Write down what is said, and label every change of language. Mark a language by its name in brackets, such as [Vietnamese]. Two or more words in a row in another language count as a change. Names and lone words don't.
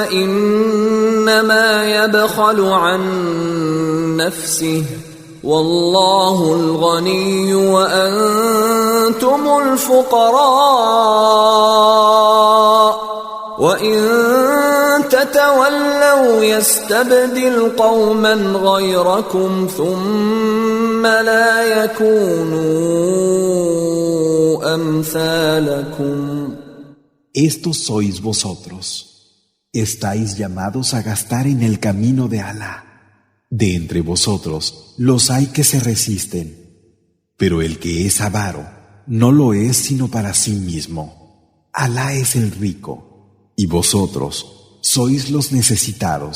[Arabic] فإنما يبخل عن نفسه والله الغني وأنتم الفقراء وإن تتولوا يستبدل قوما غيركم ثم لا يكونوا أمثالكم. [Spanish] Estos sois vosotros. Estáis llamados a gastar en el camino de Alá. De entre vosotros los hay que se resisten, pero el que es avaro no lo es sino para sí mismo. Alá es el rico, y vosotros sois los necesitados.